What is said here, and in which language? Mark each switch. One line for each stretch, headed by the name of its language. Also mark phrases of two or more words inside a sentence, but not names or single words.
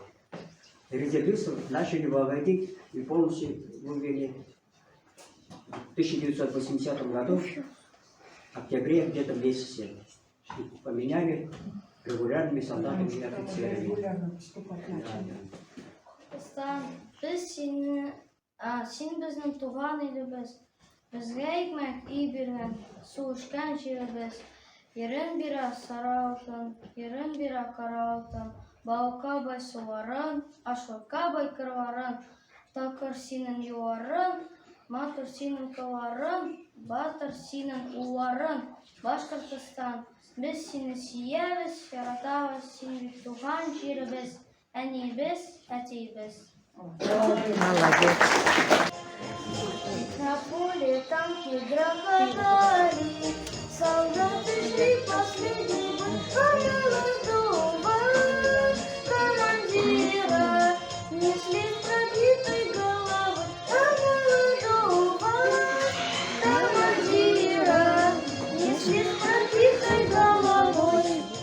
Russian: Резервистов начали выводить и полностью вывели в 1980 году, в октябре, где-то в месяце. И поменяли регулярными солдатами и офицерами. Регулярно поступать начали.
Tatar: Син безнең туган илебез, безгә икмәк и биргән, су эчкән җиребез.
Bashkir: Ерен бирә сара алтын, ерен бирә кара алтын, балыкка бай суларын, ашлыкка бай кырларын, такыр синең юлларың, матур синең кылларың, батыр синең улларың, Башкортстан.
Tatar: Без сине сөябез, яратабыз, син бит туган җиребез, әнибез, әтиебез.
Russian: Молодец. На поле танки грохотали, солдаты шли последний бой, а молодого командира несли с пробитой головой, а молодого командира несли с пробитой головой.